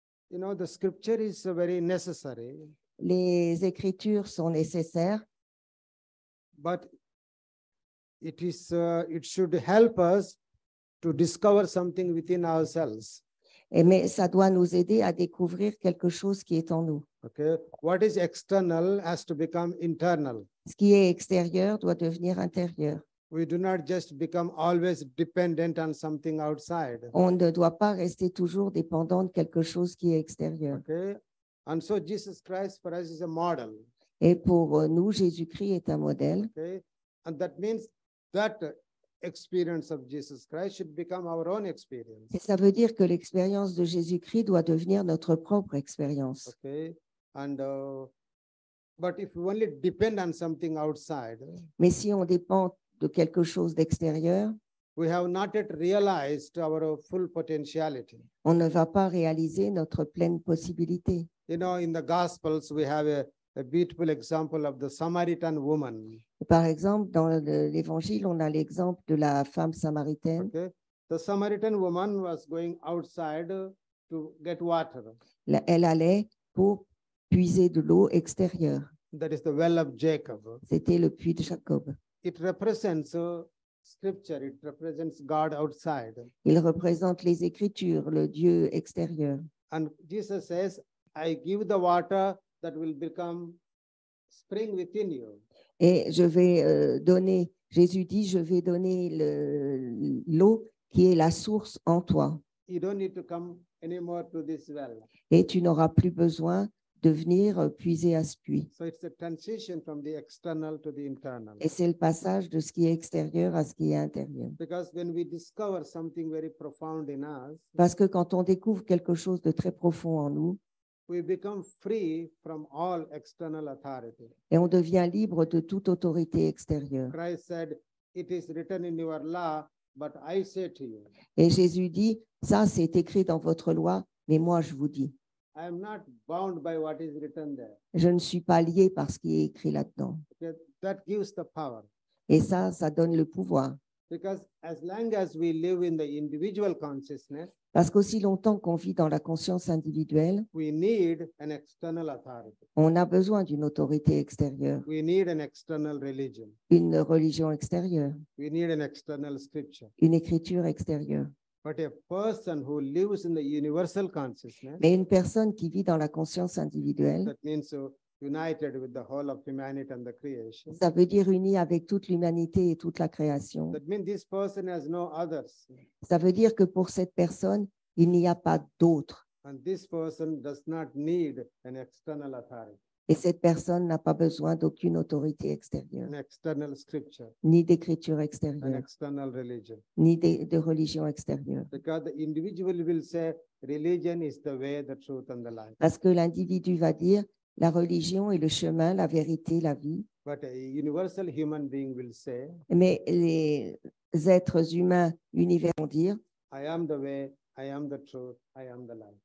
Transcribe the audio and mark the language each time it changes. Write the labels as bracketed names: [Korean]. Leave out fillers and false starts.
[English] You know, the scripture is very necessary, [French] Les Écritures sont nécessaires, [English] but it should help us to discover something within ourselves. [French] mais ça doit nous aider à découvrir quelque chose qui est en nous. [English] Okay, what is external has to become internal. [French] Ce qui est extérieur doit devenir intérieur. [English] We do not just become always dependent on something outside. [French] On ne doit pas rester toujours dépendant de quelque chose qui est extérieur. [English] Okay, and so Jesus Christ for us is a model. [French] Et pour nous, Jésus-Christ est un modèle. [English] Okay, and that means that experience of Jesus Christ should become our own experience. [French] Et ça veut dire que l'expérience de Jésus-Christ doit devenir notre propre expérience. [English] Okay, and but if we only depend on something outside, [French] Mais si on dépend de quelque chose d'extérieur, [English] we have not yet realized our full potentiality. [French] on ne va pas réaliser notre pleine possibilité. [English] You know, in the Gospels, we have a beautiful example of the Samaritan woman. [French] Par exemple, dans l'Évangile, on a l'exemple de la femme samaritaine. [English] Okay, the Samaritan woman was going outside to get water. [French] Elle allait pour puiser de l'eau extérieure. [English] That is the well of Jacob. [French] C'était le puits de Jacob. [English] It represents scripture. It represents God outside. [French] Il représente les Écritures, le Dieu extérieur. [English] And Jesus says, I give the water that will become spring within you. [French] Et je vais donner, Jésus dit, je vais donner l'eau qui est la source en toi. [English] You don't need to come anymore to this well. [French] Et tu n'auras plus besoin de venir puiser à ce puits. [English] So it's a transition from the external to the internal. [French] Et c'est le passage de ce qui est extérieur à ce qui est intérieur. [English] Because when we discover something very profound in us, [French] Parce que quand on découvre quelque chose de très profond en nous, [English] we become free from all external authority. [French] et on devient libre de toute autorité extérieure. [English] Christ said, it is written in your law, but I say to you, [French] Et Jésus dit, ça c'est écrit dans votre loi, mais moi je vous dis, [English] I am not bound by what is written there. [French] je ne suis pas lié par ce qui est écrit là-dedans. [English] Okay? That gives the power. [French] Et ça donne le pouvoir. [English] Because as long as we live in the individual consciousness, [French] Parce qu'aussi longtemps qu'on vit dans la conscience individuelle, [English] we need an external authority. [French] on a besoin d'une autorité extérieure, [English] We need an external religion. [French] une religion extérieure, [English] We need an external scripture. [French] une écriture extérieure. [English] But a person who lives in the universal consciousness, [French] Mais une personne qui vit dans la conscience individuelle, [English] that means united with the whole of humanity and the creation. [French] ça veut dire uni avec toute l'humanité et toute la création. [English] That means this person has no others. [French] Ça veut dire que pour cette personne, il n'y a pas d'autre. [English] And this person does not need an external authority, [French] Et cette personne n'a pas besoin d'aucune autorité extérieure, [English] an external scripture, [French] ni d'écriture [English] an [French] extérieure, [English] external religion. [French] ni de religion extérieure. [English] Because the individual will say, religion is the way, the truth, and the life. [French] Parce que l'individu va dire, la religion est le chemin, la vérité, la vie. [English] But a universal human being will say, [French] Mais les êtres humains univers vont dire, [English] I am the way, I am the truth, I am the life.